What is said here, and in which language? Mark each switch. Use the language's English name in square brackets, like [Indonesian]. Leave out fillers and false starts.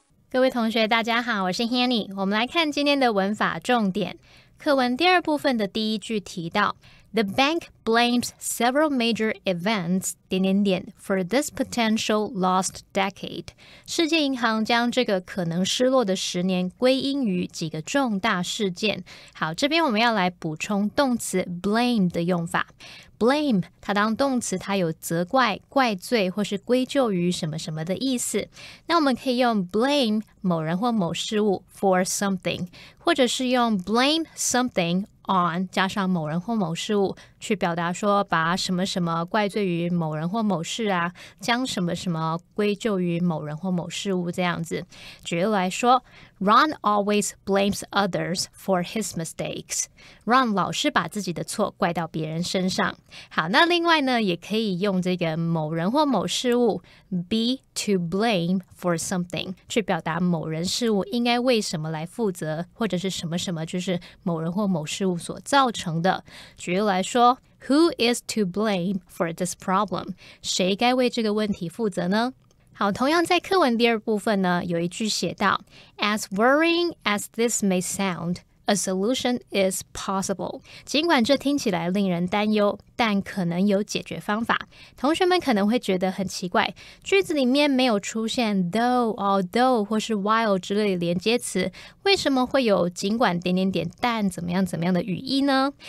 [Chinese] 各位同学大家好，我是 Hanny。我们来看今天的文法重点。课文第二部分的第一句提到 [English] The bank blames several major events... for this potential lost decade. [Chinese] 世界银行将这个可能失落的10年归因于几个重大事件。好，这边我们要来补充动词 blame 的用法。 blame 它当动词，它有责怪、怪罪或是归咎于什么什么的意思。那我们可以用 blame 某人或某事物 for something， 或者是用 blame something on 加上某人或某事物去表达说把什么什么怪罪于某人或某事啊，将什么什么归咎于某人或某事物这样子。举例来说 [English] Ron always blames others for his mistakes. [Chinese] Ron 老是把自己的错怪到别人身上。好，那另外呢，也可以用这个某人或某事物 be to blame for something 去表达某人事物应该为什么来负责，或者是什么什么就是某人或某事物所造成的。举例来说 [English] Who is to blame for this problem? [Chinese] 谁该为这个问题负责呢？好，同样在课文第二部分呢，有一句写到 [English] As worrying as this may sound, a solution is possible. [Chinese] 尽管这听起来令人担忧，但可能有解决方法。同学们可能会觉得很奇怪，句子里面没有出现 though, although 或是 while 之类的连接词，为什么会有尽管点点点但怎么样怎么样的语义呢？